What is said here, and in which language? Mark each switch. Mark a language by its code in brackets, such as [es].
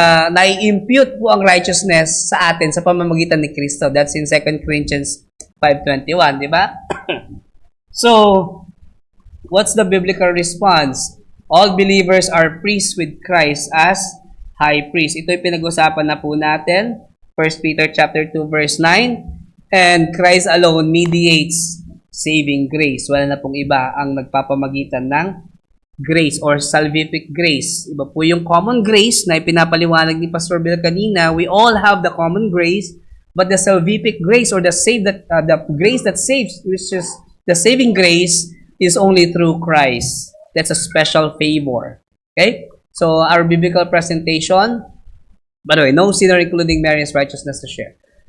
[tl] Nai-impute po ang righteousness sa atin sa pamamagitan ni Kristo. [en] That's in 2 Corinthians 5:21, [tl] di ba? [en] So, what's the biblical response? All believers are priests with Christ as high priest. [tl] Ito'y pinag-usapan na po natin. 1 Peter chapter 2 verse 9. [en] And Christ alone mediates saving grace. [tl] Wala na pong iba ang nagpapamagitan ng [en] grace or salvific grace. [tl] Iba po yung common grace na ipinapaliwanag ni Pastor Bill kanina. [en] We all have the common grace, but the salvific grace or the grace that saves, which is the saving grace, is only through Christ. That's a special favor. Okay? So, our biblical presentation, by the way, no sinner including Mary's righteousness to share.